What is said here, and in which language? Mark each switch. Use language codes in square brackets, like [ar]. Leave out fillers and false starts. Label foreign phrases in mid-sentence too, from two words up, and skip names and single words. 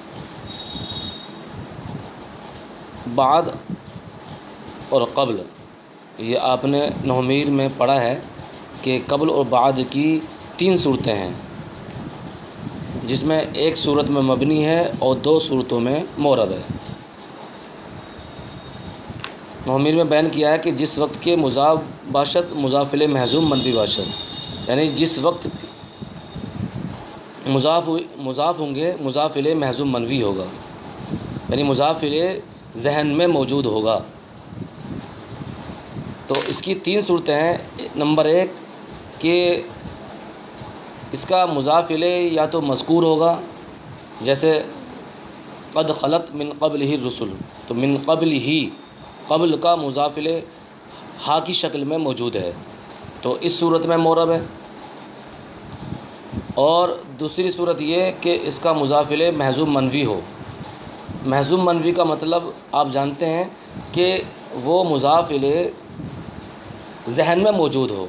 [ur] بعد اور قبل، یہ آپ نے نحومیر میں پڑھا ہے کہ قبل اور بعد کی 3 صورتیں ہیں، جس میں ایک صورت میں مبنی ہے اور 2 صورتوں میں معرب ہے۔ نحومیر میں بیان کیا ہے کہ جس وقت [fa] کے مضاف باشد مضاف الیہ محذوف منفی باشد، [ur] یعنی جس وقت مضاف ہوں گے مضاف الیہ محذوف منفی ہوگا، یعنی مضاف الیہ ذہن میں موجود ہوگا۔ تو اس کی 3 صورتیں ہیں۔ نمبر 1 کہ اس کا مضاف الیہ یا تو مذکور ہوگا، جیسے [ar] قد خلت من قبلہ الرسل، [ur] تو من قبل ہی، قبل کا مضاف الیہ ہا کی شکل میں موجود ہے، تو اس صورت میں معرب ہے۔ اور دوسری صورت یہ کہ اس کا مضاف الیہ محذوف منفی ہو۔ محذوف منفی کا مطلب آپ جانتے ہیں کہ وہ مضاف الیہ ذہن میں موجود ہو۔